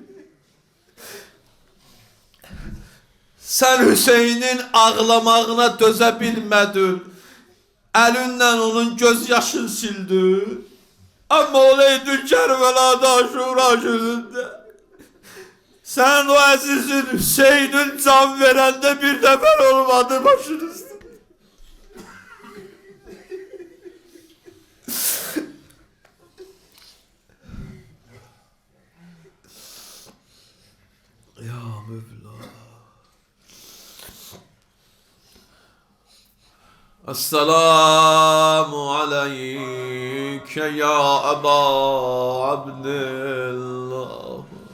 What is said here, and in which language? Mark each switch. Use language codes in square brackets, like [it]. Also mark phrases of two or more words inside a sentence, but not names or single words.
[az] Sən Hüseynin ağlamağına dözə bilmədin. Əlinlə onun göz yaşını sildin. Amma olaydın Kərbəlada Aşura günündə. Sən o əzizin Hüseynin can verəndə bir nəfər olmadı başınızda. [ar] يا مولى. السلام عليك يا أبا عبد الله.